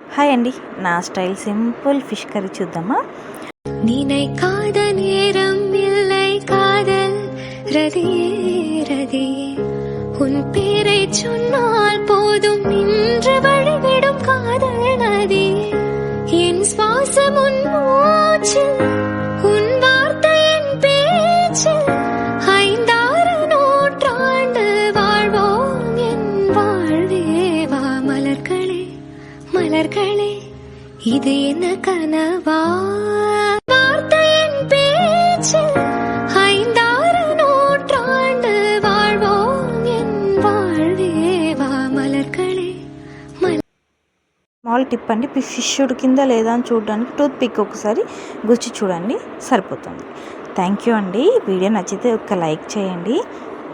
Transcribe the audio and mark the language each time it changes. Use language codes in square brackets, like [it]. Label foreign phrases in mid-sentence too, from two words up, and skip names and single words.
[te] హాయ్ అండి, నా స్టైల్ సింపుల్ [en] fish curry [te] చూద్దామా. [ta] நினைக்காத நேரம் இல்லை காதல் ரதியே ரதியே உன் பேரை சொன்னால் போதும் நின்று வழிவிடும் காதல் நதியே என் சுவாசம் உன் மூச்சில் உன் வார்த்தை என் பேச்சில் ஐந்தாறு நூற்றாண்டு வாழ்வோம் என் வாழ்வேவா மலர்களே மலர்களே இது என்ன கனவா வார்த்தையின் பேச்சில் ஐந்தாறு நூற்றாண்டு வாழ்வோம் என் வாழ்வேவா మలర్కళే. [en] small tip [te] అండి, ఫిష్ ఉడికిందా లేదా అని చూడడానికి [en] tooth pick [te] ఒకసారి గుచ్చి చూడండి, సరిపోతుంది. [en] thank you [te] అండి. వీడియో నచ్చితే ఒక లైక్ చేయండి.